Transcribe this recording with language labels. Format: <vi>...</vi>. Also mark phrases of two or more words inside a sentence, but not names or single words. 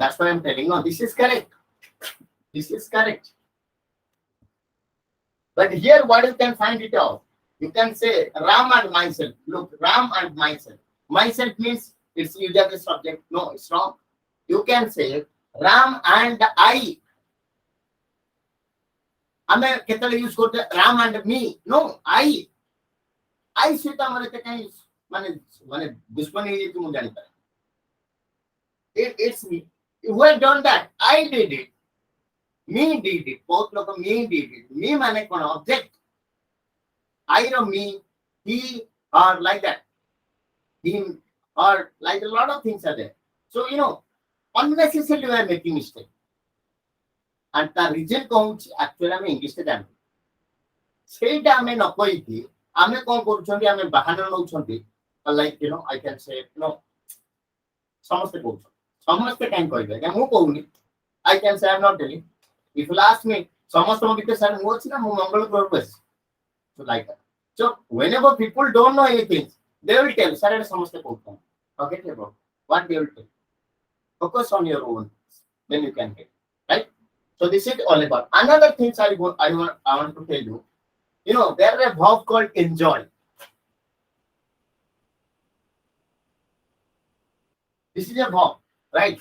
<en>That's why I'm telling. No, this is correct. This is correct. But here, what you can find it out? You can say Ram and myself. Look, Ram and myself. Myself means it's used as a subject. No, it's wrong. You can say Ram and I.</en> <or>ଆମେ କେତେବେଳେ ୟୁଜ କରୁଛେ</or> <en>Ram and me no I</en> <or>ସହିତ ଆମର ଏତେ କାହିଁ ମାନେ ମାନେ ଦୁଶ୍ମନୀ ହେଇଯାଇଛି ମୁଁ ଜାଣିପାରେ</or> <en>it's me who had done that I did it me did it</en> <or>ବହୁତ ଲୋକ</or> <en>me did it me</en> <or>ମାନେ କଣ</or> <en>object I ର me he or like that him or like a lot of things are there so unnecessarily we are making mistake and the reason comes actually</en> <or>ଆମେ ଇଂଲିଶରେ ଜାଣୁ ସେଇଟା ଆମେ ନ କହିକି ଆମେ କଣ କରୁଛନ୍ତି ଆମେ ବାହାନା ନଉଛନ୍ତି</or> <en>like I can say</en> <or>ସମସ୍ତେ କହୁଛନ୍ତି ସମସ୍ତେ କାହିଁ କହିବେ ଆଜ୍ଞା ମୁଁ କହୁନି</or> <en>I can say I am not telling if you ask me</en> <or>ସମସ୍ତଙ୍କ ଭିତରେ ସାର୍ ମୁଁ ଅଛି ନା ମୁଁ ମଙ୍ଗଳ ଗ୍ରହକୁ ଆସିଛି</or> <en>so like that so whenever people don't know anything they will tell sir</en> <or>ଏଟା ସମସ୍ତେ କହୁଛନ୍ତି</or> <en>forget about what they will tell focus on your own then you can get right. So this is all about. Another thing I want to tell you. There is a verb called enjoy. This is a verb, right?</en>